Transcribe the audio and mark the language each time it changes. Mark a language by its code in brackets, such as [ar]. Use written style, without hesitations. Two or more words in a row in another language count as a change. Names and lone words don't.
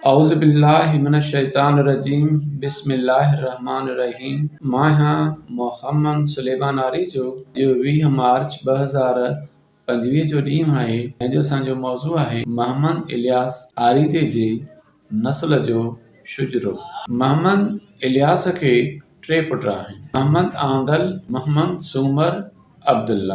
[ar] أعوذ بالله من الشيطان الرجيم بسم الله الرحمن الرحيم. [sd] मां हाँ मोहम्मद सुलेमान आरी जो 20 मार्च 2025 जो ॾींहुं आहे ऐं जो असांजो मौज़ू आहे मोहम्मद इलियास आरीज़े जी नस्ल जो शुजरो। मोहम्मद इलियास खे 3 पुट आहिनि, मोहम्मद आंदल, मोहम्मद सूमर, अब्दुल्ला।